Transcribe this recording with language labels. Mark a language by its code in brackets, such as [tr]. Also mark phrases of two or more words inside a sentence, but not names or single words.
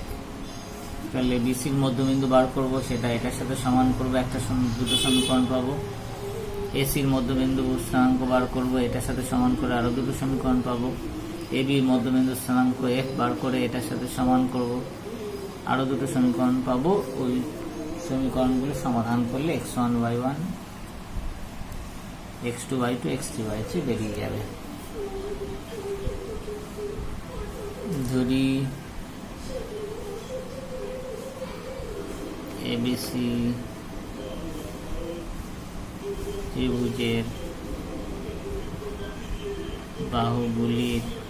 [bn] তাহলে বিসির মধ্যবিন্দু বার করব, সেটা এটার সাথে সমান করব, দুটো সমীকরণ পাবো। এসির মধ্যবিন্দু স্থানাঙ্ক বার করব, এটার সাথে সমান করে আরো দুটো সমীকরণ পাবো। এবির মধ্যবিন্দু স্থানাঙ্ক এফ বার করে এটার সাথে সমান করব, আরো দুটো সমীকরণ পাবো। ওই সমীকরণগুলো সমাধান করলে x1 y1, x2 y2, x3 y3 বেরিয়ে যাবে। ধরি এবিসি ত্রিভুজের বাহুগুলির